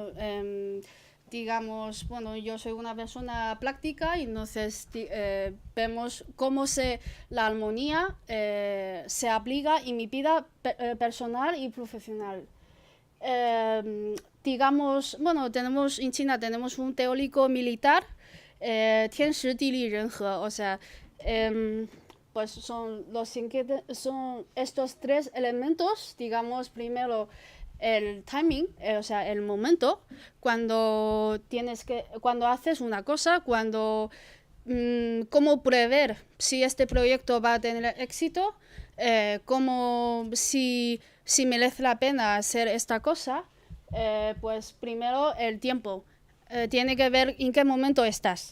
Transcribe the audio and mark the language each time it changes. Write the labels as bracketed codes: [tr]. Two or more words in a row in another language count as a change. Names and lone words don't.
[es] Digamos, bueno, yo soy una persona práctica y entonces vemos cómo la armonía se aplica en mi vida personal y profesional. Digamos, bueno, en China tenemos un teórico militar, [zh] 天时地利人和, [es] o sea, pues son estos tres elementos, digamos, primero el timing, o sea, el momento, cuando haces una cosa, cómo prever si este proyecto va a tener éxito, si merece la pena hacer esta cosa, pues primero el tiempo, tiene que ver en qué momento estás.